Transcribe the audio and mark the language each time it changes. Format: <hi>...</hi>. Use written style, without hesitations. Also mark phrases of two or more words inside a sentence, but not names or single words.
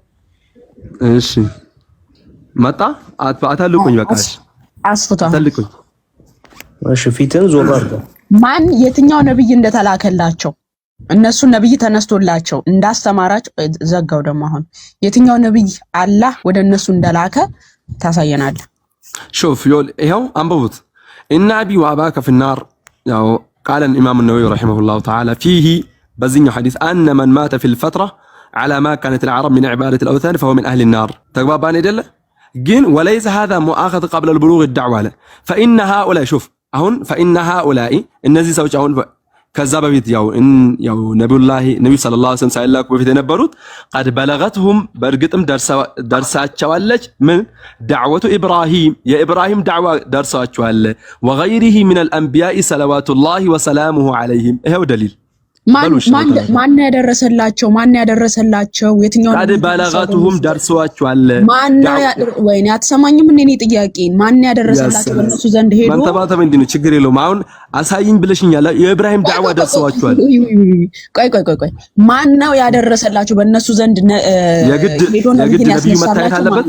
<am>እሺ መጣ። አታልቁኝ፣ በቃ አስፉታ አታልቁኝ። እሺ ፊትን ዞር አድርገው። ማን የትኛው ነብይ እንደተላከላቸው እነሱ ነብይ ተነስቶላቸው እንዳስተማራቸው ዘጋው። ደግሞ አሁን የትኛው ነብይ አላህ ወደ እነሱ እንደላከ ታሳየናለህ።</am> <ar>شوف يقول</ar> <am>ይሄው አንብቡት።</am> <ar>إن أبي وأباك في النار ያው قال الإمام النووي رحمه الله تعالى فيه</ar> <am>በዚህኛው ሐዲስ</am> <ar>أن من مات في الفترة على ما كانت العرب من عبادة الأوثان فهو من أهل النار</ar> <am>ተግባባን አይደለ? ግን</am> <ar>وليس هذا مؤاخذة قبل البلوغ الدعوة له فإن هؤلاء شوف</ar> <am>አሁን</am> <ar>فإن هؤلاء</ar> <am>እነዚህ ሰዎች አሁን ከዛ በፊት ያው ነብዩ</am> <ar>صلى الله عليه وسلم</ar> <am>ሳይላኩ በፊት የነበሩት</am> <ar>قد بلغتهم</ar> <am>በእርግጥም ደርሳቸዋለች ምን</am> <ar>دعوة إبراهيم</ar> <am>የኢብራሂም ዳዕዋ ደርሳቸዋል</am> <ar>وغيره من الأنبياء صلوات الله وسلامه عليهم</ar> <am>ይሄው ደሊል ማን ያደረሰላቸው የትኛው</am> <ar>قد بلغتهم ደርሳቸዋል</ar> <am>ወይኔ አትሰማኝም? እኔ ጥያቄን ማን ያደረሰላቸው በእነሱ ዘንድ ሄዶ ማንተባተብ እንዲህ ችግር የለውም። አሁን አሳይኝ ብለሽኛል። የኢብራሂም ዳዕዋ ደርሰዋቸዋል። ቆይ ማን ነው ያደረሰላቸው በእነሱ ዘንድ ሄዶ ነብዩ መታየት አለበት።</am>